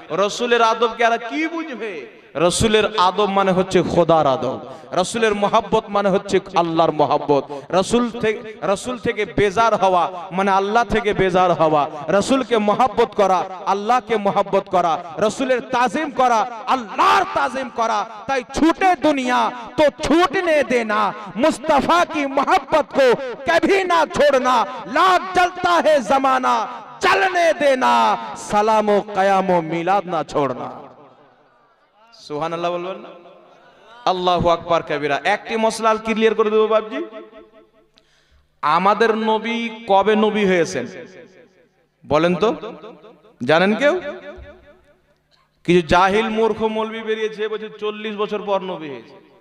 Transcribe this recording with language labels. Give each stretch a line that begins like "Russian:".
Bangla: রাসূলের আদবকে আর কি বুঝবে? রাসূলের আদব মানে হচ্ছে খোদার আদব, রাসূলের মহব্বত মানে হচ্ছে আল্লাহর মহব্বত, রাসূল থেকে বেজার হওয়া মানে আল্লাহ থেকে বেজার হওয়া, রাসূলকে মহব্বত করা আল্লাহকে মহব্বত করা, রাসূলের তাজিম করা আল্লাহর তাজিম করা।
Hindi: তাই ছুটে দুনিয়া তো छूटने देना, मुस्तफा की मोहब्बत को कभी ना छोड़ना, लाख जलता है जमाना चलने देना, सलामो कयामो मिलाद ना छोड़ना।
Bangla: সুবহানাল্লাহ বলবেন না? আল্লাহু আকবার কাবীরা। একটি মশলা ক্লিয়ার করে দেব বাবজি, আমাদের নবী কবে নবী হয়েছেন বলেন তো, জানেন কেউ? কিছু জাহিল মূর্খ মৌলবি বেরিয়েছে, বলছে 40 বছর পর নবী হয়েছে।